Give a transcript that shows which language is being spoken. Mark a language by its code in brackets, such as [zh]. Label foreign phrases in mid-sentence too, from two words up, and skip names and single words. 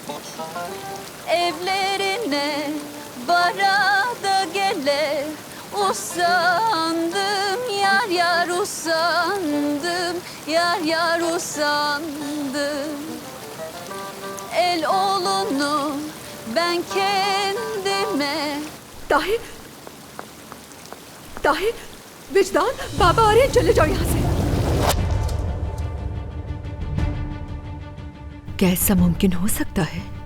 [tr] Evlerine barada gele, usandım, yar yar usandım, yar yar usandım. El oğlunu ben kendime. [hi] ताहिर, ताहिर, विजदान, बाबा आ रहे हैं, चले जाओ यहाँ से। क्या ऐसा मुमकिन हो सकता है?